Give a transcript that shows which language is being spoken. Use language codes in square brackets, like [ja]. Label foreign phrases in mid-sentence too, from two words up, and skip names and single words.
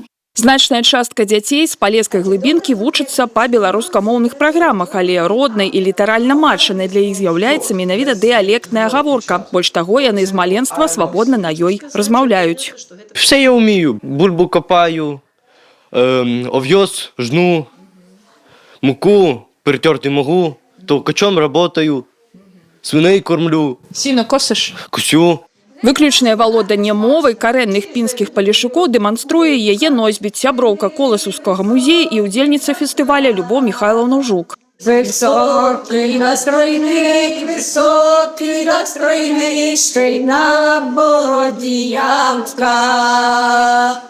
[be] Значная частка дзяцей з палескай глыбінкі вучыцца па беларускамоўных праграмах, але роднай і літаральна матчанай для іх з'яўляецца менавіта дыялектная гаворка. Больш таго, яны з маленства свабодна на ёй размаўляюць. [uk] Все я вмію. Бульбу копаю, ов'яз жну, муку перетерти могу, толкачом работаю, свиней кормлю. Сіно косиш? Кусю. [be] Выключнае валоданне мовай карэнных пінскіх палешукоў дэманструе яе носьбіт, сяброўка Коласаўскага музея і ўдзельніца фестываля Любоў Михайловна Жук. [uk] Высокий настройний, стройна бороді ямка.